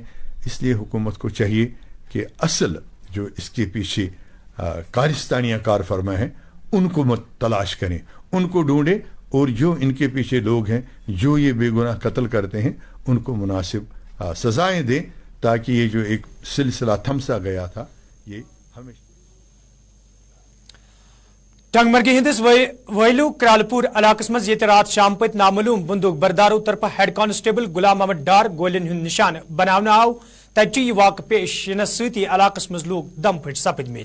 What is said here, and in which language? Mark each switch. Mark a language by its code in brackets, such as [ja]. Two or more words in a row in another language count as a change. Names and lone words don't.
[ur] اس لیے حکومت کو چاہیے کہ اصل جو اس کے پیچھے کارستانیاں کار فرما ہیں، ان کو مت تلاش کریں، ان کو ڈھونڈیں، اور جو ان کے پیچھے لوگ ہیں جو یہ بے گناہ قتل کرتے ہیں، ان کو مناسب سزائیں دیں، تاکہ یہ جو ایک سلسلہ تھمسا گیا تھا یہ ہمیشہ. [ks] टंगमर्गी हिंदिस वैलू क्रालपुर इलाकस मज ये रात शाम पत नामालूम बंदूक बरदारों तरफ [en] head constable [ks] गुलाम अहमद डार गोलिन हुंद निशान बनावना आव, तच्ची वाक पेश यनस सती इलाकस मज लोग दम फट सपदमेत।